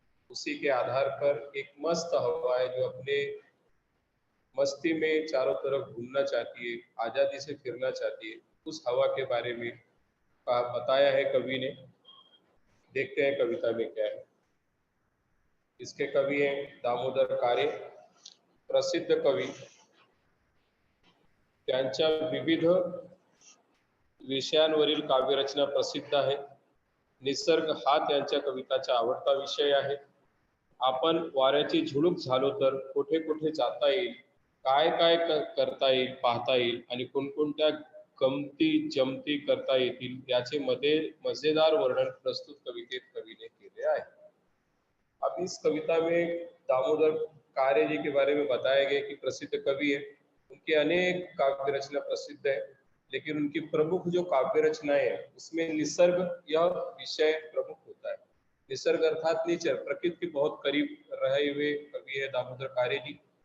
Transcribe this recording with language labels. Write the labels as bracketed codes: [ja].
[hi] उसी के आधार पर एक मस्त हवा है जो अपने मस्ती में चारों तरफ घूमना चाहती है, आज़ादी से फिरना चाहती है। उस हवा के बारे में बताया है कवि ने। देखते हैं कविता में क्या है। इसके कवि हैं दामोदर कारे, प्रसिद्ध कवी। [mr] त्यांच्या विविध विषयांवरील काव्यरचना प्रसिद्ध आहे। निसर्ग हा त्यांच्या कविताचा आवडता विषय आहे। आपण वाऱ्याची झुळूक झालो तर कुठे कुठे जाता येईल, काय काय करता येईल पाहता येईल आणि कोणकोणत्या गमती जमती करता येतील याचे मजेदार वर्णन प्रस्तुत कवितेत कवीने केले आहे। [hi] अब इस कविता में दामोदर कार्य जी के बारे में बताया गया कि प्रसिद्ध कवि है, उनकी अनेक काव्य रचना प्रसिद्ध है, लेकिन उनकी प्रमुख जो काव्य रचनाएं हैं उसमें निसर्ग यह विषय प्रमुख होता है। निसर्ग अर्थात नेचर, प्रकृति के बहुत करीब रहे हुए कवि है दामोदर कार्य जी।